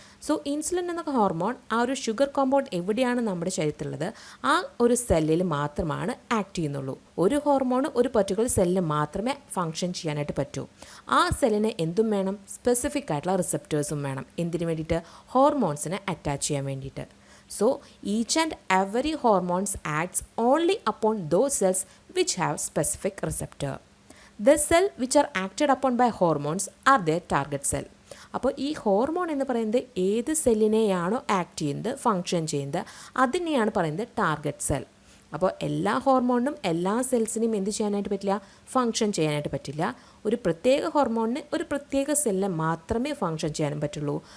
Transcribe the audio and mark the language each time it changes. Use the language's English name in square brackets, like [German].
[Malayalam] So insulin എന്ന hormone ആ ഒരു ഷുഗർ കോമ്പൗണ്ട് എവിടെയാണ് നമ്മുടെ ശരീരത്തിലുള്ളത്, ആ ഒരു സെല്ലിൽ മാത്രമാണ് ആക്ട് ചെയ്യുന്നുള്ളൂ. ഒരു ഹോർമോൺ ഒരു പെർട്ടിക്കുലർ സെല്ലിന് മാത്രമേ ഫങ്ഷൻ ചെയ്യാനായിട്ട് പറ്റൂ. ആ സെല്ലിന് എന്തും വേണം, സ്പെസിഫിക് ആയിട്ടുള്ള റിസപ്റ്റേഴ്സും വേണം. എന്തിനു വേണ്ടിയിട്ട്? ഹോർമോൺസിനെ അറ്റാച്ച് ചെയ്യാൻ വേണ്ടിയിട്ട്. [English] So each and every hormones acts only upon those cells which have specific receptor. The cell which are acted upon by hormones are their target cell. [Malayalam] അപ്പോൾ ഈ ഹോർമോൺ എന്ന് പറയുന്നത് ഏത് സെല്ലിനെയാണോ ആക്ട് ചെയ്യുന്നത്, ഫങ്ഷൻ ചെയ്യുന്നത്, അതിനെയാണ് പറയുന്നത് ടാർഗറ്റ് സെൽ. അപ്പോൾ എല്ലാ ഹോർമോണിനും എല്ലാ സെൽസിനെയും എന്ത് ചെയ്യാനായിട്ട് പറ്റില്ല, ഫങ്ഷൻ ചെയ്യാനായിട്ട് പറ്റില്ല. ഒരു പ്രത്യേക ഹോർമോണിന് ഒരു പ്രത്യേക സെല്ലിനെ മാത്രമേ ഫങ്ഷൻ ചെയ്യാനും പറ്റുള്ളൂ.